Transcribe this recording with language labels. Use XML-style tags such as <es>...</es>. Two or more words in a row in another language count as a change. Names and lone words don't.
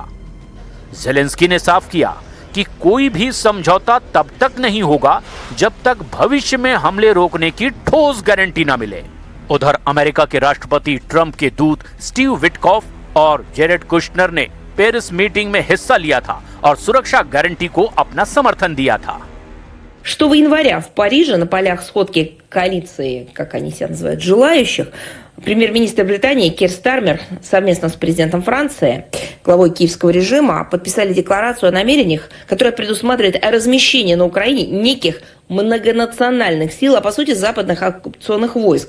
<hi>जेलेंस्की ने साफ किया कि कोई भी समझौता तब तक नहीं होगा जब तक भविष्य में हमले रोकने की ठोस गारंटी न मिले। उधर अमेरिका के राष्ट्रपति ट्रंप के दूत स्टीव विटकॉफ और जेरेड कुश्नर ने पेरिस मीटिंग में हिस्सा लिया था और सुरक्षा गारंटी को अपना समर्थन दिया था।</hi> <ru>6 января в Париже на полях сходки коалиции, как они себя называют, желающих, премьер-министр Британии Кир Стармер совместно с президентом Франции, главой киевского режима, подписали декларацию о намерениях, которая предусматривает размещение на Украине неких многонациональных сил, а по сути западных оккупационных войск.</ru>